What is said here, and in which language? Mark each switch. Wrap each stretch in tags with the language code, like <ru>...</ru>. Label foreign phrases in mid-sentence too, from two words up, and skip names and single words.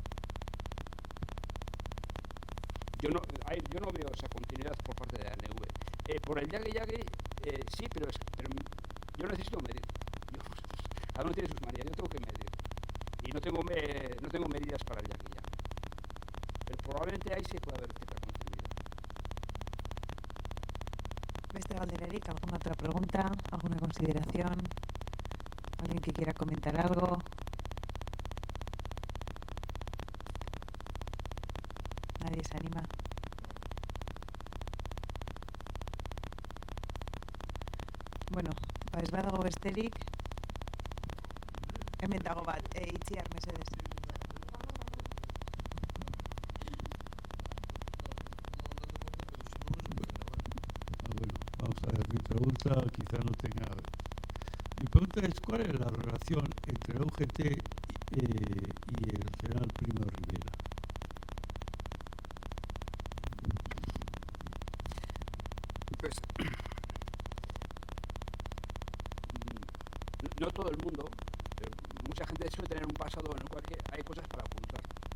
<es>Yo no veo esa continuidad por parte de ANV. Por el Yagi, sí, pero yo necesito medir. Cada uno tiene sus manías, yo tengo que medir. Y no tengo medidas para el Yagi. Pero probablemente ahí sí puede haber cierta continuidad.</es> <eu>Beste galderarik,</eu> <es>¿alguna otra pregunta? ¿Alguna consideración? ¿Alguien que quiera comentar algo? Nadie se anima.</es> <eu>Bueno, ez badago besterik, hemen dago bat, itziar mesedez.</eu> <es>Bueno, vamos a ver, mi pregunta quizá no tenga... Mi pregunta es, ¿cuál es la relación entre la UGT y el general Primo de Rivera? Pues, no todo el mundo, pero mucha gente suele tener un pasado en el cual hay cosas para ocultar.</es>